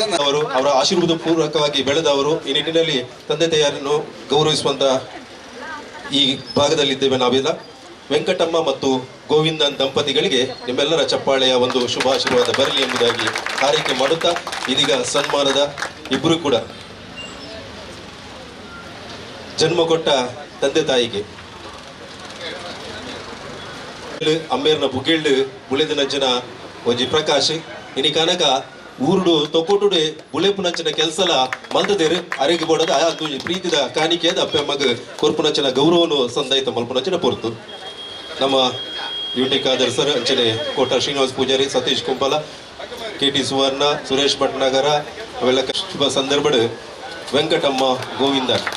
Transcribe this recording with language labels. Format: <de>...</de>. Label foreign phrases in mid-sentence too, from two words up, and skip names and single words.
<kn>ಅವರು ಅವರ ಆಶೀರ್ವಾದ ಪೂರ್ವಕವಾಗಿ ಬೆಳೆದವರು. ಈ ನಿಟ್ಟಿನಲ್ಲಿ ತಂದೆ ತಾಯಿಯನ್ನು ಗೌರವಿಸುವಂತ ಈ ಭಾಗದಲ್ಲಿದ್ದೇವೆ ನಾವೆಲ್ಲ. ವೆಂಕಟಮ್ಮ ಮತ್ತು ಗೋವಿಂದನ್ ದಂಪತಿಗಳಿಗೆ ನಿಮ್ಮೆಲ್ಲರ ಚಪ್ಪಾಳೆಯ ಒಂದು ಶುಭಾಶೀರ್ವಾದ ಬರಲಿ ಎಂಬುದಾಗಿ ಹಾರೈಕೆ ಮಾಡುತ್ತಾ, ಇದೀಗ ಸನ್ಮಾನದ ಇಬ್ಬರು ಕೂಡ ಜನ್ಮ ಕೊಟ್ಟ ತಂದೆ ತಾಯಿಗೆ</kn> <tcy>ಅಮ್ಮೇರ್ನ ಬುಗಿಳ್ಳು ಬುಳೆದ ನಂಚಿನ ಒಂಜಿ ಪ್ರಕಾಶ್ ಇನಿ ಕನಕ ಊರುಡು ತೊಕೊಟುಡೆ ಬುಳೆಪುನಂಚಿನ ಕೆಲಸಲ ಮಲ್ತದೇರು ಅರೆಗೆ ಬೋಡದ ಅದು ಪ್ರೀತಿದ ಕಾಣಿಕೆಯದ ಅಪ್ಪ ಮಗ ಕೊರ್ಪುನಂಚಿನ ಗೌರವನು ಸಂದಾಯಿತ ಮಲ್ಪುನಂಚಿನ ಪೊರ್ತು ನಮ್ಮ ಯುಟಿ ಖಾದರ್ ಸರ್ ಅಂಚನೆ ಕೋಟ ಶ್ರೀನಿವಾಸ್ ಪೂಜಾರಿ, ಸತೀಶ್ ಕುಂಪಲ, KT ಸುವರ್ಣ, ಸುರೇಶ್ ಭಟ್ನಗರ ಅವೆಲ್ಲ ಶುಭ ಸಂದರ್ಭ ವೆಂಕಟಮ್ಮ ಗೋವಿಂದ</tcy>